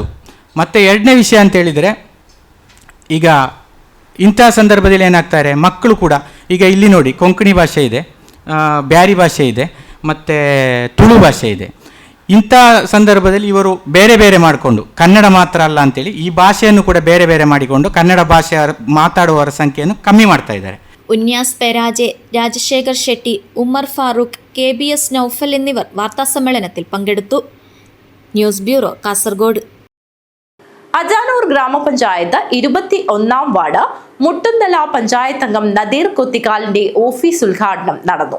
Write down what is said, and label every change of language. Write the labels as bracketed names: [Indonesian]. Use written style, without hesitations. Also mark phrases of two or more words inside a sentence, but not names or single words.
[Kannada] ಮತ್ತು ಎರಡನೇ ವಿಷಯ ಅಂತೇಳಿದರೆ, ಈಗ ಇಂಥ ಸಂದರ್ಭದಲ್ಲಿ ಏನಾಗ್ತಾರೆ, ಮಕ್ಕಳು ಕೂಡ ಈಗ ಇಲ್ಲಿ ನೋಡಿ ಕೊಂಕಣಿ ಭಾಷೆ ಇದೆ, ಬ್ಯಾರಿ ಭಾಷೆ ಇದೆ, ಮತ್ತು ತುಳು ಭಾಷೆ ಇದೆ. ಇಂಥ ಸಂದರ್ಭದಲ್ಲಿ ಇವರು ಬೇರೆ ಬೇರೆ ಮಾಡಿಕೊಂಡು, ಕನ್ನಡ ಮಾತ್ರ ಅಲ್ಲ ಅಂತೇಳಿ ಈ ಭಾಷೆಯನ್ನು ಕೂಡ ಬೇರೆ ಬೇರೆ ಮಾಡಿಕೊಂಡು ಕನ್ನಡ ಭಾಷೆ ಮಾತಾಡುವವರ ಸಂಖ್ಯೆಯನ್ನು ಕಮ್ಮಿ ಮಾಡ್ತಾ ಇದ್ದಾರೆ. [Malayalam] ഉന്യാസ് പെരാജെ, രാജശേഖർ ഷെട്ടി, ഉമ്മർ ഫാറൂഖ്, KBS നൌഫൽ എന്നിവർ വാർത്താസമ്മേളനത്തിൽ പങ്കെടുത്തു. [English] news bureau, കാസർഗോഡ്. [Malayalam] അജാനൂർ ഗ്രാമപഞ്ചായത്ത് 21-ാം വാർഡ് മുട്ടുന്തല പഞ്ചായത്ത് അംഗം നദീർ കൊത്തിക്കാലിന്റെ ഓഫീസ് ഉദ്ഘാടനം നടന്നു.